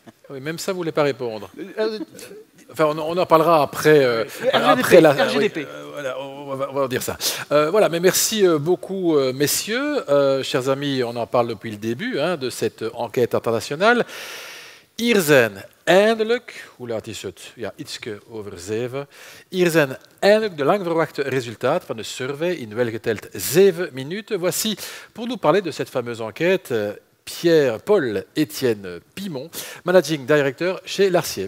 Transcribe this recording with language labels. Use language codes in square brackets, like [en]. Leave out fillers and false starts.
[fr] Oui, même ça, vous ne voulez pas répondre. Enfin, on en parlera après, après la RGDP. voilà, on va dire ça. Voilà, mais merci beaucoup, messieurs. Chers amis, on en parle depuis le début de cette enquête internationale. [nl] Hier zijn eindelijk, hoe laat is het? Ja, ietske over 7. Hier zijn eindelijk de lang verwachte resultaten van de survey in welgeteld 7 minuten. [fr] Voici, pour nous parler de cette fameuse enquête, Pierre-Paul-Étienne Pimon, Managing Director chez Larcier.